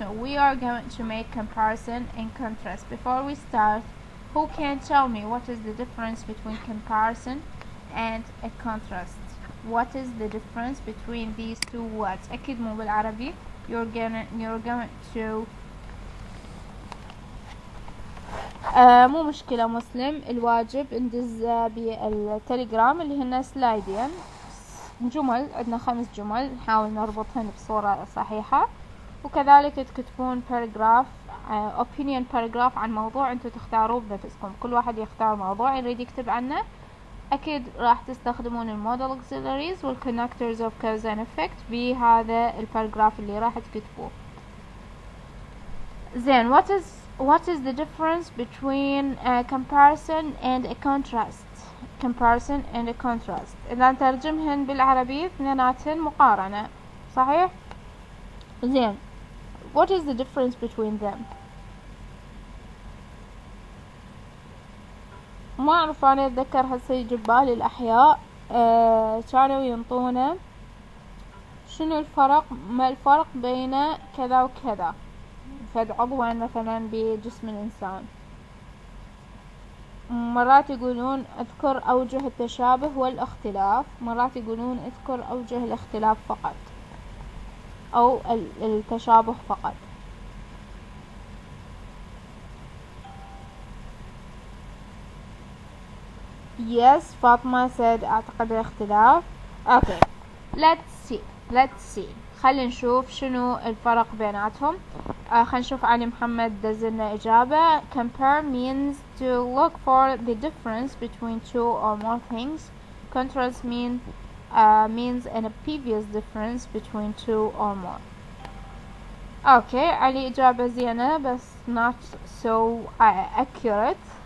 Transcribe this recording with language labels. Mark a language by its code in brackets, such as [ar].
[en] so we are going to make comparison and contrast. before we start, who can tell me what is the difference between comparison and a contrast? what is the difference between these two words? [ar] أكيد مو بالعربي. [en] you're going to [ar] مو مشكلة مسلم. الواجب ندز بالتليجرام اللي هن سلايدين جمل، عندنا 5 جمل نحاول نربطهن بصورة صحيحة، وكذلك تكتبون باراجراف opinion paragraph عن موضوع انتوا تختاروه بنفسكم. كل واحد يختار موضوع يريد يكتب عنه. اكيد راح تستخدمون المودel auxiliaries والconnectors of cause and effect بهذا الباراجراف اللي راح تكتبوه. [en] Then what is the difference between a comparison and a contrast? Comparison and a contrast. [ar] إذا نترجمهن بالعربي اثنيناتهن مقارنة، صحيح؟ زين. [en] What is the difference between them? [ar] ما أعرف، أنا أتذكر هسه يجي ببالي الأحياء كانوا ينطونا شنو الفرق، ما الفرق بين كذا وكذا، فد عضوين مثلا بجسم الإنسان. مرات يقولون اذكر أوجه التشابه والاختلاف، مرات يقولون اذكر أوجه الاختلاف فقط أو التشابه فقط. [en] Yes, فاطمة said [ar] أعتقد الاختلاف. [en] Okay, let's see. [ar] خلينا نشوف شنو الفرق بيناتهم. خلينا نشوف علي محمد دزلنا إجابة. [en] Compare means to look for the difference between two or more things. Contrast means an obvious difference between two or more. Okay, علي [ar] إجابة زينة بس [en] not so accurate.